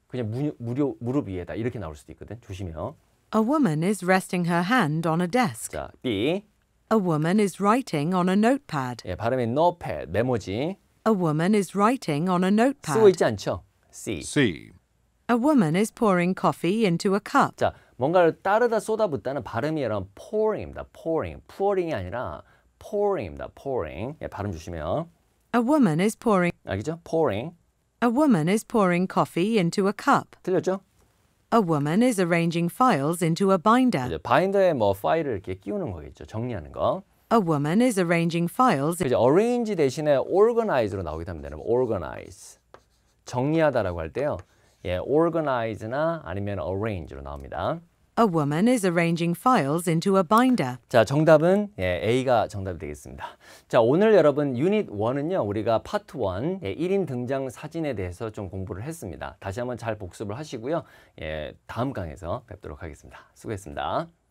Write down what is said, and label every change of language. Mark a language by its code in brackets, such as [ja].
[ko] 그냥 무릎 위에다 이렇게 나올 수도 있거든. 조심해요. [en] A woman is resting her hand on a desk. [ko] 자, B. [en] A woman is writing on a notepad. [ko] 예, 발음이 notepad, 메모지. [en] A woman is writing on a [ko] 쓰고 [en] notepad. [ko] 있지 않죠? C. C. [en] A woman is pouring coffee into a cup. [ko] 자, 뭔가를 따르다 쏟아붓다는 발음이 여러분 pouring입니다. pouring이 아니라 pouring입니다. pouring. 예, 발음 조심해요. [en] A woman is pouring. [ko] 알겠죠? pouring. [en] A woman is pouring coffee into a cup. [ko] 틀렸죠? [en] A woman is arranging files into a binder. [ko] 이제 바인더에 뭐 파일을 이렇게 끼우는 거겠죠. 정리하는 거. [en] A woman is arranging files. [ko] 이제 arrange 대신에 organize로 나오기도 합니다. organize. 정리하다라고 할 때요. 예, organize나 아니면 arrange로 나옵니다. [en] A woman is arranging files into a binder. [ko] 자, 정답은 예, A가 정답이 되겠습니다. 자, 오늘 여러분 유닛 1은요. 우리가 파트 1 예, 1인 등장 사진에 대해서 좀 공부를 했습니다. 다시 한번 잘 복습을 하시고요. 예, 다음 강에서 뵙도록 하겠습니다. 수고했습니다.